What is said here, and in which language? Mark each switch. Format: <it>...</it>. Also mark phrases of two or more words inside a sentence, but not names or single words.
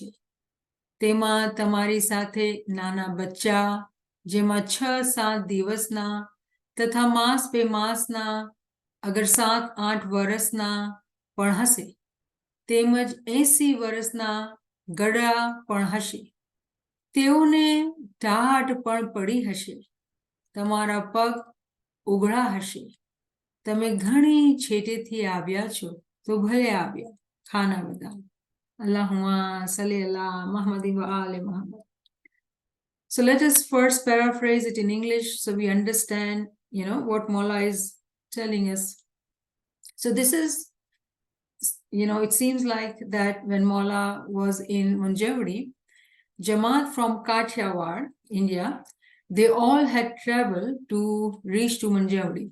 <gu>તેમાં તમારી સાથે નાના બચ્ચા, જેમાં 6-7 દિવસના તથા માસ બે માસના, અગર 7-8 વર્ષના પણ હશે, તેમજ 80 વર્ષના ગડા પણ હશે. તેઓને ટાઢ પણ પડી હશે. તમારા પગ ઉઘડા હશે. તમે ઘણી છેટેથી આવ્યા છો, તો ભલે આવ્યા. ખાના બધા.</gu> <ar>اللهم صل على محمد وآل محمد.</ar> <en>So let us first paraphrase it in English so we understand what Maula is telling us. So this is, it seems like that when Maula was in Manjari, Jama'at from Kathiawar, India, they all had traveled to reach to Manjari.</en>